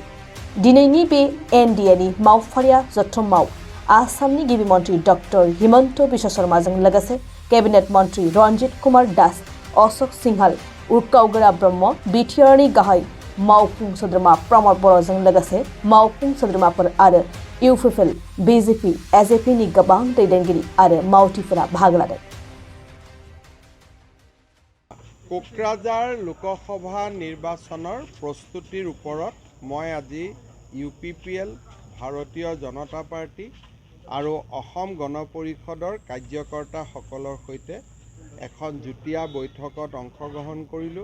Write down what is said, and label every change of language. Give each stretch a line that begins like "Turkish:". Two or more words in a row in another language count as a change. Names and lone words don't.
Bodo: दिनैनि बे एनडिएनि मावफारिया जथुमाव आसामनि गिबि मन्थ्रि डक्टर हिमन्त बिश्व शर्माजों लोगोसे केबिनेट मन्थ्रि रन्जित कुमार दास, अशोक सिंहाल, उर्कावगोरा ब्रह्म, बिटिआरनि गाहाय मावफुं सोद्रोमा प्रमद बर'जों लोगोसे मावफुं सोद्रोमाफोर आरो इउपिपिएल, बिजेपि, एजिपिनि गोबां दैदेनगिरि आरो मावथिफोरा बाहागो लादों।
Assamese: কোকৰাঝাৰ লোকসভা নিৰ্বাচনৰ প্ৰস্তুতিৰ ওপৰত মই আজি ইউপিপিএল, ভাৰতীয় জনতা পাৰ্টি আৰু অসম গণ পৰিষদৰ কাৰ্যকৰ্তাসকলৰ সৈতে এখন যুটীয়া বৈঠকত অংশগ্ৰহণ কৰিলোঁ।